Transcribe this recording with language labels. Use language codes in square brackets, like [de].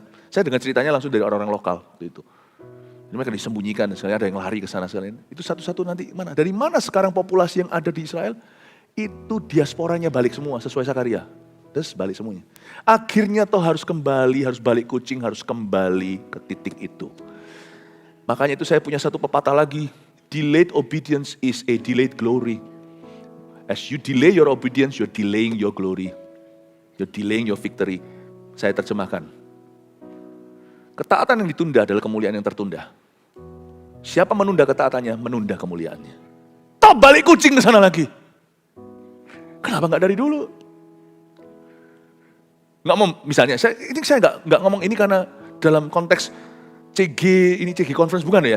[id] Saya dengar ceritanya langsung dari orang-orang lokal waktu itu. Jadi mereka disembunyikan, misalnya ada yang lari ke sana sekalian. Itu satu-satu nanti mana? Dari mana sekarang populasi yang ada di Israel? Itu diasporanya balik semua sesuai Zakaria. Terus balik semuanya. Akhirnya toh harus balik kucing, harus kembali ke titik itu. Makanya itu saya punya satu pepatah lagi. [en] Delayed obedience is a delayed glory. As you delay your obedience, you're delaying your glory. You're delaying your victory. [id] Saya terjemahkan. Ketaatan yang ditunda adalah kemuliaan yang tertunda. Siapa menunda ketaatannya, menunda kemuliaannya. Toh balik kucing ke sana lagi. Kenapa nggak dari dulu? Misalnya, saya nggak ngomong ini karena dalam konteks CG conference bukan ya.